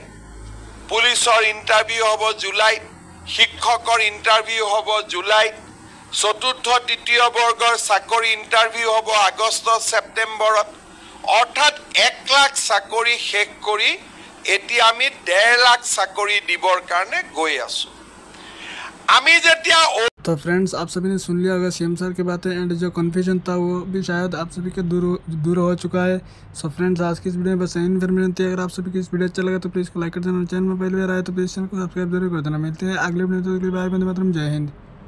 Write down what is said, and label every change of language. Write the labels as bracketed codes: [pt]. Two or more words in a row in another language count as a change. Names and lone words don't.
[as] পুলিচৰ ইণ্টাৰভিউ হ'ব জুলাইত, শিক্ষকৰ ইণ্টাৰভিউ হ'ব জুলাইত, চতুৰ্থ তৃতীয় বৰ্গৰ চাকৰি ইণ্টাৰভিউ হ'ব আগষ্ট ছেপ্টেম্বৰত। অৰ্থাৎ 1 লাখ চাকৰি শেষ কৰি এতিয়া আমি 1.5 লাখ চাকৰি দিবৰ কাৰণে গৈ আছোঁ। আমি যেতিয়া [hi] तो फ्रेंड्स, आप सभी ने सुन लिया होगा सीएम सर की बातें, एंड जो कन्फ्यूजन था वो भी शायद आप सभी के दूर हो चुका है। [en] so friends, [hi] आज की इस वीडियो में बस यही इन्फॉर्मेशन थी। अगर आप सभी को इस वीडियो अच्छा लगा तो प्लीज़ को लाइक कर देना, चैनल में पहली बार आए तो प्लीज़ चैनल को सब्सक्राइब जरूर कर देना। मिलते हैं अगले वीडियो में, तो बाय, वंदे मातरम, जय हिंद।